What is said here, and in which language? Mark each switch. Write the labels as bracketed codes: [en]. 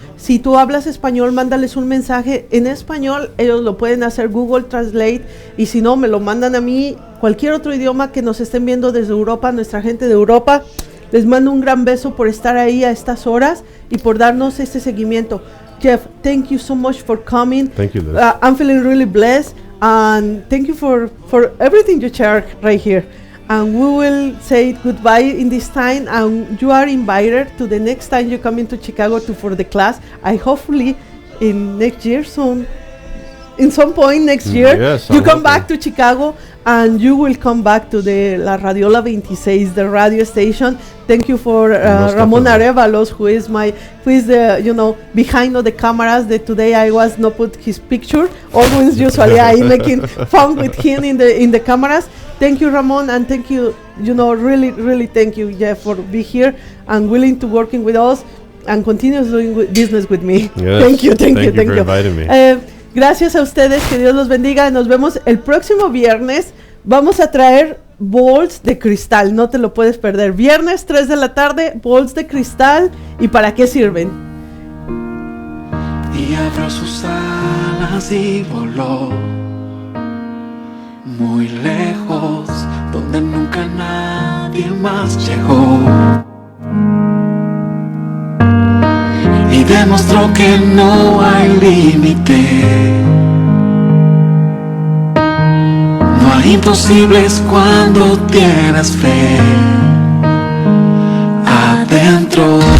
[es] Si tú hablas español, mándales un mensaje en español, ellos lo pueden hacer Google Translate, y si no, me lo mandan a mí. Cualquier otro idioma que nos estén viendo desde Europa, nuestra gente de Europa, les mando un gran beso por estar ahí a estas horas y por darnos este seguimiento. [en] Jeff, thank you so much for coming. Thank you, Liz. I'm feeling really blessed, and thank you for everything you shared right here. And we will say goodbye in this time, and you are invited to the next time you come into Chicago for the class. I hopefully in next year soon, in some point next year, yes, you come back to Chicago, and you will come back to the La Radiola 26, the radio station. Thank you for Ramon Arevalos, who is the behind of the cameras. That today I was not put his picture. Always usually I making fun with him in the cameras. Thank you, Ramon, and thank you, really, really thank you, Jeff, for being here and willing to working with us and continue doing business with me. Yes. Thank you for inviting me. [es] Gracias a ustedes, que Dios los bendiga. Nos vemos el próximo viernes. Vamos a traer bowls de cristal, no te lo puedes perder. Viernes 3 de la tarde, bowls de cristal. ¿Y para qué sirven? Y abrió sus alas y voló muy lejos, donde nunca nadie más llegó, y demostró que no hay límite, no hay imposibles cuando tienes fe adentro.